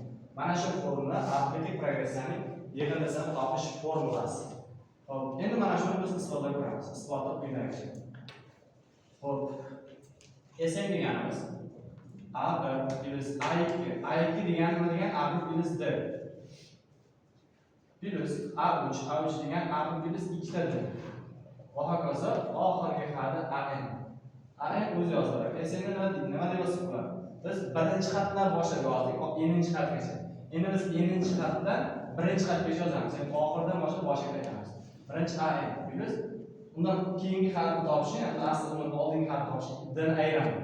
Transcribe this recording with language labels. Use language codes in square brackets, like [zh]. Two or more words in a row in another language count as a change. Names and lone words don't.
[uz] Mana shu formula arifmetik progressiyaning yig'indisini topish formulasi. Xo'p, endi mana shuni biz isbotlab ko'ramiz. Isbotlab quyidagi. Xo'p, Sn deganimiz A1 plus A2. A2 degani nima degan? A1 plus d. Plus A3. A3 degan A1 plus 2 ta d. Va hokazo oxirgi xati An. An o'zi yoziladi. Sn nima deb yozsak bo'ladi? Biz birinchi xatdan boshlab yozdik, n-chi xatgacha. Endi biz n-chi xatdan birinchi xatgacha yozamiz. Ya'ni oxirdan boshlab boshiga qaytamiz. Birinchi An plus undan keyingi xatni topish, ya'ni asli undan oldingi xatni topish d ni ayiramiz.